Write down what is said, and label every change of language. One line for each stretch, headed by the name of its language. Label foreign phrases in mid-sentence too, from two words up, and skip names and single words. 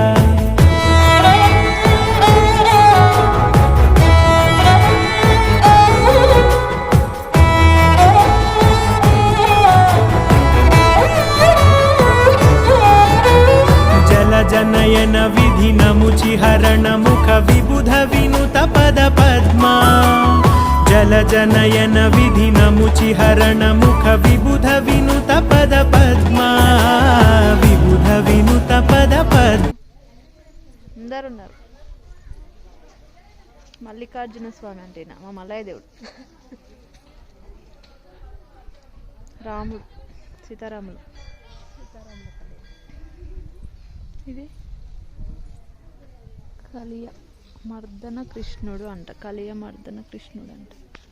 Sanskrit: जनयन विधि नमुचिहरण मुख विबुध विनुत पद पद्मा जल जनयन विधि नमुचिहरण मुख विबुध विनुत पद पद्मा विबुध विनुत पद पद्मा
Telugu: మల్లికార్జున స్వామి అంటేనా మా మల్లయ్య దేవుడు రాముడు సీతారాములు ఇది కలియ మర్దన కృష్ణుడు అంట కలియ మర్దన కృష్ణుడు అంట